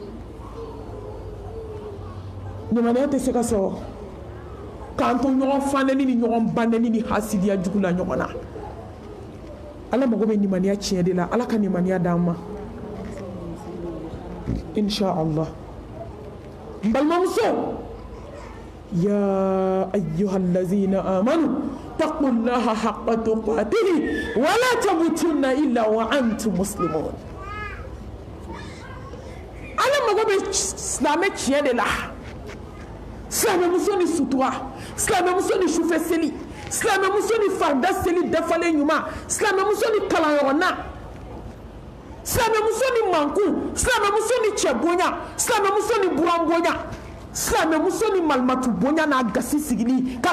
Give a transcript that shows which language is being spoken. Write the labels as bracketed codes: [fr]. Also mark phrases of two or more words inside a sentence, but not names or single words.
[bm] nimaniya tɛ se ka sɔrɔ k'an to ɲɔgɔn fanɛni ni ɲɔgɔn banɛni ni hasidiya jugu la ɲɔgɔn na Ala mago bɛ nimaniya tiɲɛ de la Ala ka nimaniya d'an ma inshallah n balimamuso [ar] يا أيها الذين آمنوا اتقوا الله حق تقاته ولا تموتن إلا وأنتم مسلمون [bm] Ala mago bɛ silamɛ tiɲɛ de la silamɛmuso ni sutura silamɛmuso ni sufɛ seli silamɛmuso ni farida seli dafalen ɲuman silamɛmuso ni kalanyɔrɔ na silamɛmuso ni mankun silamɛmuso ni cɛ bonya silamɛmuso ni buran bonya silamɛmuso ni malimatu bonya n'a gasi sigili ka